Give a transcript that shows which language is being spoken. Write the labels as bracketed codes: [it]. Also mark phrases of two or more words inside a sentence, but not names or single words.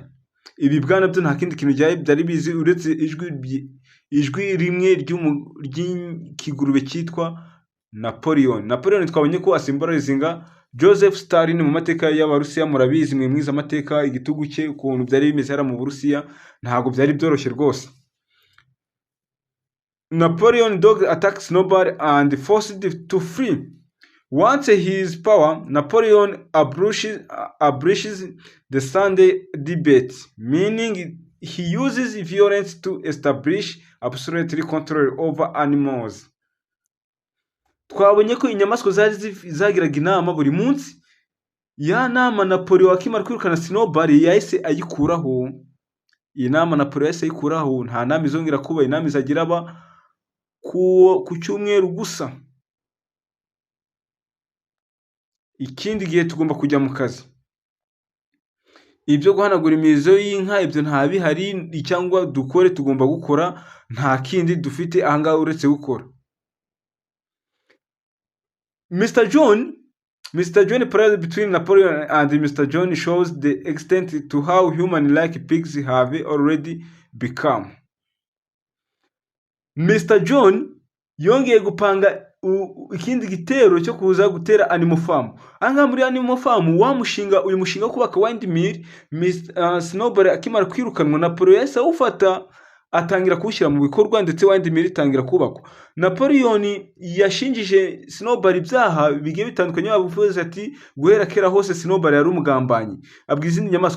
[rw] Ibi bibwana byo nta kindi kintu byari bizi uretse ijwi rimwe ry'ikigurube cyitwa Napoleon. Napoleon twabonye ko asimbolizinga Joseph Stalin mu mateka y'Abarusiya. Murabizi mwe mwiza amateka, igitugu cye ukuntu byari bimeze hara mu Burusiya ntago byari byoroshye rwose. [en] Napoleon dog attacked Snowball and forced to flee. Once his power, Napoleon abolishes the Sunday debate, meaning he uses violence to establish absolute control over animals. [rw] Twabonye ko inyamaswa zagiraga inama buri munsi. Ya nama Napoleon akimara kwirukana Snowball yahise ayikuraho. Iyi nama Napoleon yahise ayikuraho, nta nama izongera kuba. Inama izagira aba ku cyumweru gusa. Ikindi gihe tugomba kujya mu kazi. Ibyo guhanagura imirizo y'inka ibyo nta bihari, cyangwa dukore tugomba gukora, nta kindi dufite ahangaha uretse gukora. [en] Mr John Mr. John parallel between Napoleon and Mr. John shows the extent to how human-like pigs have already become. [rw] Mr. John yongeye gupanga ikindi gitero cyo kuza gutera Animal Farm. Anga muri Animal Farm uyu mushinga wo kubaka windmill, Snowball akimara kwirukanwa, Napoleon yahise awufata atangira kuwushyira mu bikorwa, ndetse windmill itangira kubakwa. Napoleon yashinjije Snowball ibyaha bigiye bitandukanye, bavuze ati guhera kera hose Snowball yari umugambanyi, abwiza izindi nyamaswa.